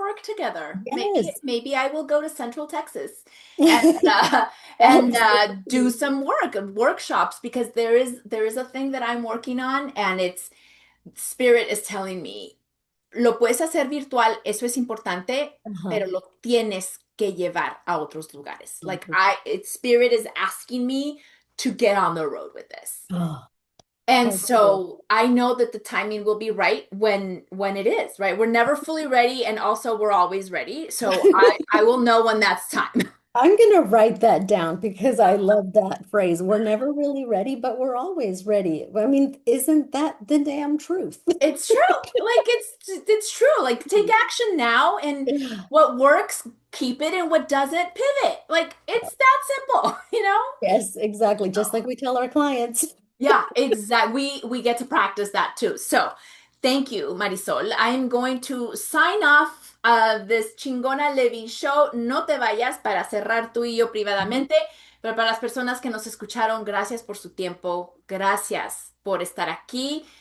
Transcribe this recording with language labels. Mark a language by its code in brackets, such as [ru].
[en] work together. Maybe Yes. maybe I will go to Central Texas and do some workshops because there is a thing that I'm working on and it's Spirit is telling me, [es] lo puedes hacer virtual, eso es importante, [en] Uh-huh. [es] pero lo tienes que llevar a otros lugares. [en] Spirit is asking me to get on the road with this. Oh, And how cool. so I know that the timing will be right when it is, right? We're never fully ready and also we're always ready. So I will know when that's time. I'm going to write that down because I love that phrase. We're never really ready, but we're always ready. I mean, isn't that the damn truth? It's true. Like it's true. Like take action now and Yeah. what works, keep it and what doesn't, pivot. Like it's that simple, you know? Yes, exactly. Just like we tell our clients. Yeah, exactly. We get to practice that too. So, thank you, Marisol. I'm going to sign off this Chingona Living Show. [es] No te vayas para cerrar tú y yo privadamente, pero para las personas que nos escucharon, gracias por su tiempo, gracias por estar aquí.